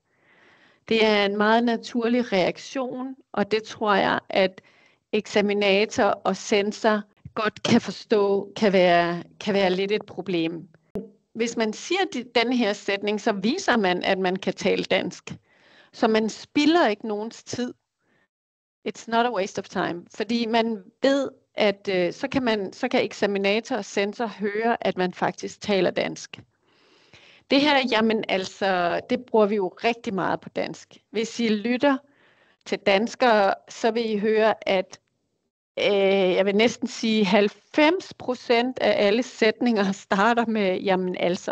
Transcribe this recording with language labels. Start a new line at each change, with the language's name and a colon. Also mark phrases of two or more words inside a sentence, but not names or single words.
Danish: Det er en meget naturlig reaktion, og det tror jeg, at eksaminator og censor godt kan forstå, kan være lidt et problem. Hvis man siger den her sætning, så viser man, at man kan tale dansk. Så man spilder ikke nogens tid.
English: It's not a waste of time.
Danish: Fordi man ved, at så kan eksaminator og censor høre, at man faktisk taler dansk. Det her, jamen altså, det bruger vi jo rigtig meget på dansk. Hvis I lytter til danskere, så vil I høre, at jeg vil næsten sige 90% af alle sætninger starter med jamen altså.